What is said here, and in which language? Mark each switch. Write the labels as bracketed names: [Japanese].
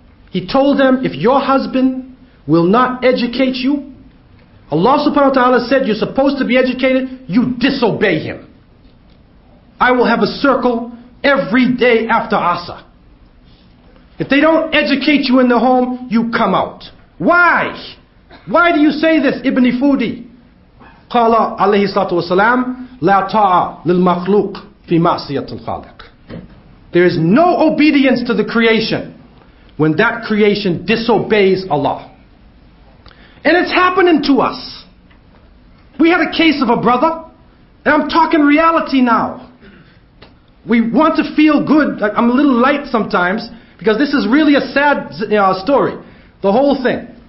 [English] He told them, if your husband will not educate you, Allah subhanahu wa ta'ala said you're supposed to be educated, you disobey him. I will have a circle every day after Asr. If they don't educate you in the home, you come out. Why? Why do you say this, Ibn Fudi? [Arabic] قال عليه الصلاة والسلام لا طاعة للمخلوق في معصية الخالق. [English] There is no obedience to the creation when that creation disobeys Allah. And it's happening to us. We had a case of a brother, and I'm talking reality now. We want to feel good. I'm a little light sometimes because this is really a sad story, the whole thing.